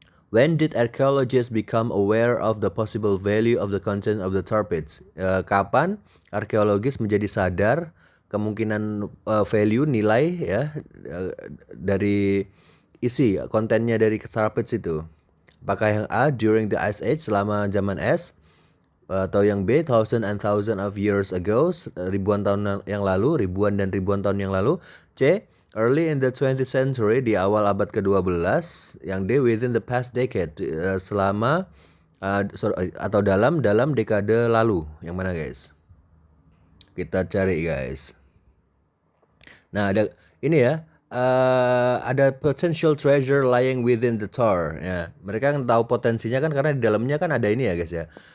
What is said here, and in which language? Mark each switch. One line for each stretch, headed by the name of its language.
English: When did archaeologists become aware of the possible value of the content of the tar pits?
Indonesian: Kapan arkeologis menjadi sadar kemungkinan value nilai ya dari isi kontennya dari tar pits itu? Apakah yang A,
English: during the Ice Age,
Indonesian: selama zaman es, atau yang B,
English: thousand and thousand of years ago,
Indonesian: ribuan tahun yang lalu, ribuan dan ribuan tahun yang lalu.
English: C, early in the 20th century,
Indonesian: di awal abad ke-12. Yang D,
English: within the past decade,
Indonesian: selama atau dalam dekade lalu. Yang mana guys? Kita cari guys. Nah, ada ini ya. Ada
English: potential treasure lying within the tar.
Indonesian: Ya, mereka kan tahu potensinya kan karena di dalamnya kan ada ini ya guys ya.